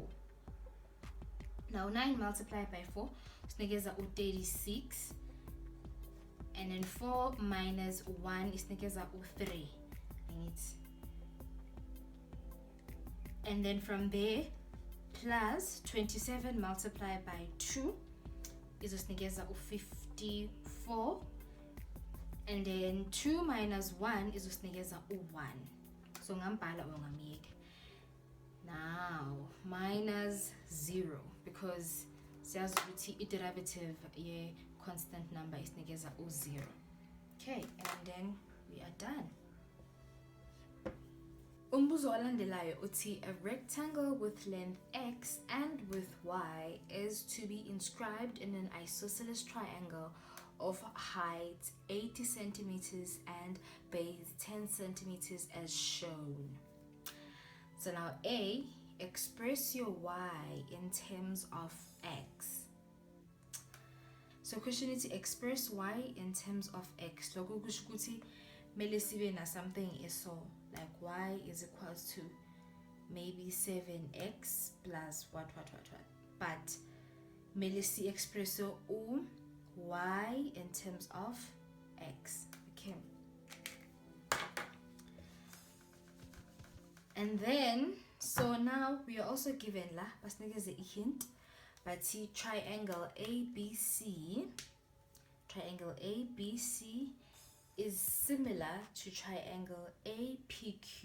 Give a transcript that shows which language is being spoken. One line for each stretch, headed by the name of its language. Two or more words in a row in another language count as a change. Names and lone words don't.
English: Now 9 multiplied by 4 is 36, and then 4 minus 1 is 3, and then from there plus 27 multiplied by 2 is 54, and then 2 minus 1 is 1.
Zulu: So ngambhala or ngamiyeke.
English: Now minus 0, because
Zulu: siyazi ukuthi
English: derivative ye constant number is 0. Okay, and then we are done.
Zulu: Umbuzo olandelayo uthi
English: a rectangle with length x and width y is to be inscribed in an isosceles triangle of height 80 centimeters and base 10 centimeters as shown. So now A, express your y in terms of x. So question is to express y in terms of x.
Zulu: Loko kusho ukuthi mele sibe na
English: something eso, like y is equals to maybe 7x plus what. But
Zulu: mele si
English: express y in terms of x. Okay. And then, so now we are also given la, basnikeze a hint, but see triangle ABC is similar to triangle APQ.